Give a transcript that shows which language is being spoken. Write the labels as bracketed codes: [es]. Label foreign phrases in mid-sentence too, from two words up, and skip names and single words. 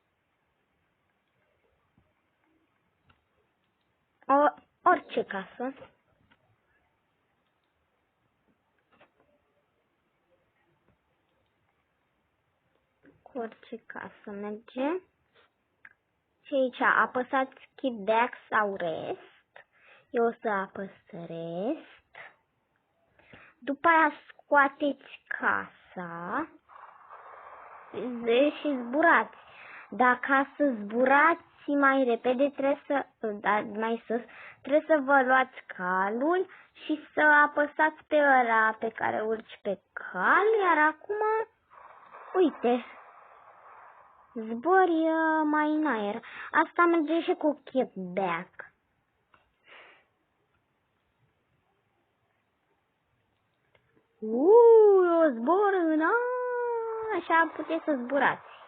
[ro] Orice casă. Cu orice casă merge. Și aici apăsați [en] keep back [ro] sau rest. Eu o să apăs rest. După aia scoateți casa și zburați. Dar ca să zburați mai repede trebuie să, mai sus, trebuie să vă luați calul și să apăsați pe ăla pe care urci pe cal, iar acum, uite, zbori mai în aer. Asta merge și cu [en] keep back. [ro] Eu zbor în aer, așa puteți să zburați.